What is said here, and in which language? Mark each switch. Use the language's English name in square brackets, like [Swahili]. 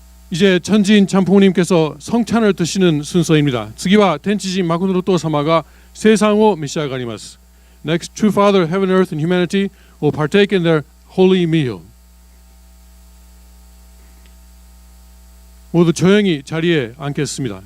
[Korean] 이제 천지인 참부모님께서 성찬을 드시는 순서입니다. [Japanese] 次は天地人誠のお父様が聖餐を召し上がります。 [English] Next, true Father, heaven, earth, and humanity will partake in their holy meal. [Korean] 모두 조용히 자리에 앉겠습니다.